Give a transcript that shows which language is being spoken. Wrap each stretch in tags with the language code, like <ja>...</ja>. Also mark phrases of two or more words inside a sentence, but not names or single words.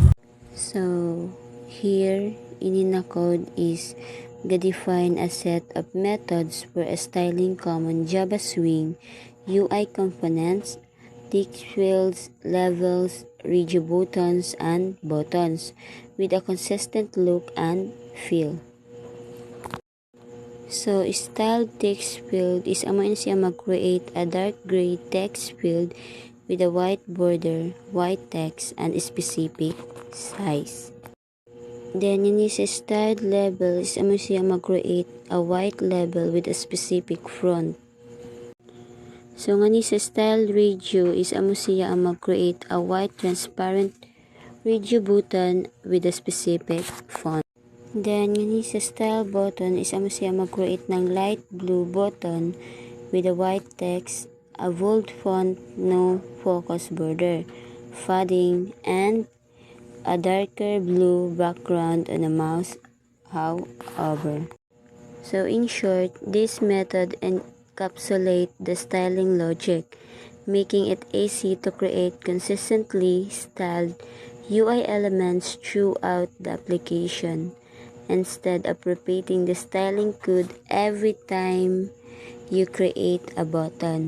<en>So here in the code is define a set of methods for styling common Java Swing UI components, text fields, levels, radio buttons, and buttons with a consistent look and feel. So style text field is</en> <hil>amo siya mag-create</hil> <en>a dark gray text field with a white border, white text, and specific size. Then in this styled label is</en> <hil>amo siya mag-create</hil> <en>a white label with a specific font. So</en> <hil>nga ni sa</hil> <en>styled radio is</en> <hil>amo siya ang mag-create</hil> <en>a white transparent radio button with a specific font. Then</en> <hil>nga ni sa</hil> <en>style button is</en> <hil>amo siya mag-create ng</hil> <en>light blue button with a white text, a bold font, no focus border, padding, and a darker blue background on the mouse hover. So in short, this method encapsulates the styling logic, making it easy to create consistently styled UI elements throughout the application, instead of repeating the styling code every time you create a button.</en>